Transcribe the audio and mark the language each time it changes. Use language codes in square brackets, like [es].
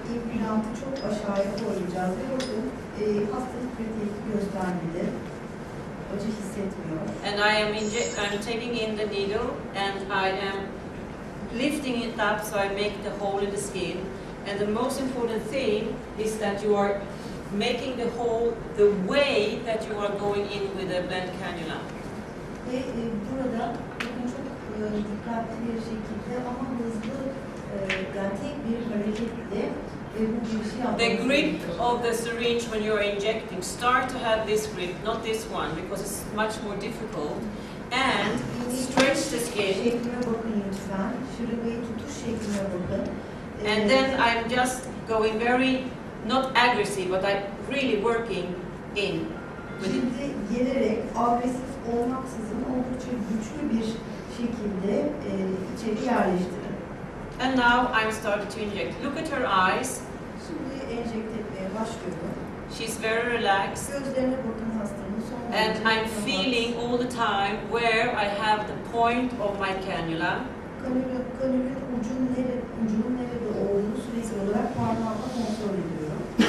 [tr] İmplantı çok aşağıya koyacağız ve bakın hastalık bir tepki göstermedi. Acı hissetmiyor. [en] And I'm taking in the needle and I am lifting it up so I make the hole in the skin. And the most important thing is that you are making the hole the way that you are going in with a blend cannula. [tr] Ve burada bakın çok dikkatli bir şekilde ama hızlı yani tek bir hareketle bu girişi yapmak. [en] The grip of the syringe when you are injecting, start to have this grip, not this one, because it's much more difficult. And stretch the skin. [tr] Şekline bakın lütfen. Şırınmayı tutuş şekline bakın. [en] And then I'm just going very, not aggressive, but I'm really working in. [tr] Şimdi gelerek agresif olmaksızın oldukça güçlü bir şekilde içeri yerleştirin. [en] And now I'm starting to inject. Look at her eyes. [tr] Şimdi enjekte etmeye başlıyorum. [en] She's very relaxed. [tr] Gözlerine bakın hastanın son [en] And I'm feeling all the time where I have the point of my cannula. [tr] Kanülün ucunun nerede olduğunu sürekli olarak parmağımla kontrol ediyorum.